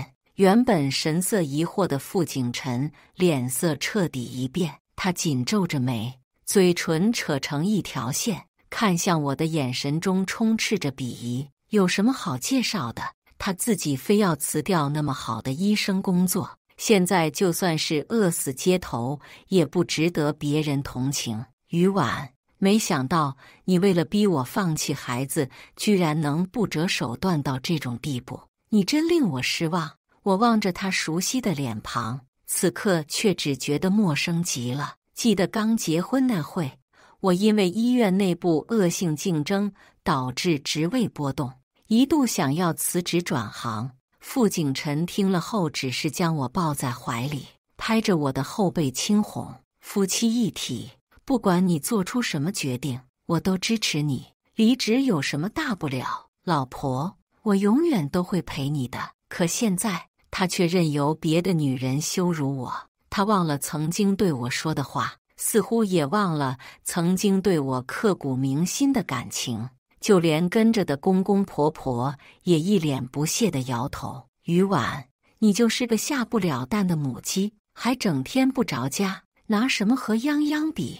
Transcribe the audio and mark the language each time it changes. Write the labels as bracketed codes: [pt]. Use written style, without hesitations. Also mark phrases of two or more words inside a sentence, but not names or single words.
[zh] 原本神色疑惑的傅景辰臉色徹底一變，他緊皺着眉，嘴唇扯成一條線，看向我的眼神中充斥着鄙夷。有什麼好介紹的？他自己非要辭掉那麼好的醫生工作，現在就算是餓死街頭，也不值得別人同情。於婉，沒想到你為了逼我放棄孩子，居然能不擇手段到這種地步，你真令我失望。我望着他熟悉的臉龐，此刻卻只覺得陌生極了。記得剛結婚那會，我因為醫院內部惡性競爭導致職位波動，一度想要辭職轉行。傅景辰聽了後只是將我抱在懷裡， 拍着我的後背輕哄：“夫妻一體，不管你做出什麼決定，我都支持你。離職有什麼大不了？老婆，我永遠都會陪你的。”可現在，他卻任由別的女人羞辱我。他忘了曾經對我說的話，似乎也忘了曾經對我刻骨銘心的感情。就連跟着的公公婆婆也一臉不屑地搖頭：“於婉，你就是個下不了蛋的母雞，還整天不着家，拿什麼和泱泱比？